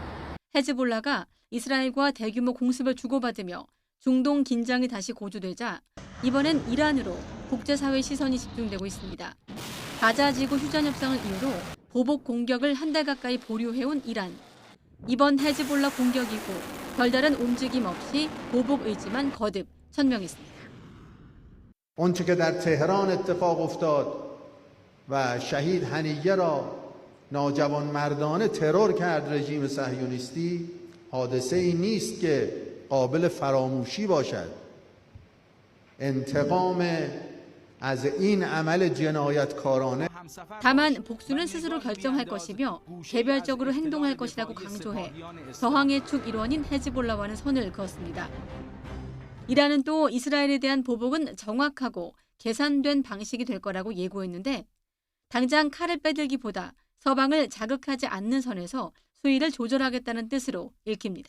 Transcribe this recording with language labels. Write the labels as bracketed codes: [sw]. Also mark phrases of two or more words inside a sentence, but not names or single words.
[ko] 헤즈볼라가 이스라엘과 대규모 공습을 주고받으며 중동 긴장이 다시 고조되자 이번엔 이란으로 국제사회 시선이 집중되고 있습니다. 가자지구 휴전 협상을 이유로 보복 공격을 한 달 가까이 보류해온 이란. 이번 헤즈볼라 공격 이후 별다른 움직임 없이 보복 의지만 거듭 천명했습니다. [fa] آنچه که در تهران اتفاق افتاد و شهید هنیه را ناجوانمردانه ترور کرد رژیم صهیونیستی حادثه‌ای نیست که قابل فراموشی باشد. انتقام از این عمل جنایتکارانه [ko] 다만 복수는 스스로 결정할 것이며 개별적으로 행동할 것이라고 강조해 저항의 축 일원인 헤즈볼라와는 선을 그었습니다. 이란은 또 이스라엘에 대한 보복은 정확하고 계산된 방식이 될 거라고 예고했는데 당장 칼을 빼들기보다 서방을 자극하지 않는 선에서 수위를 조절하겠다는 뜻으로 읽힙니다.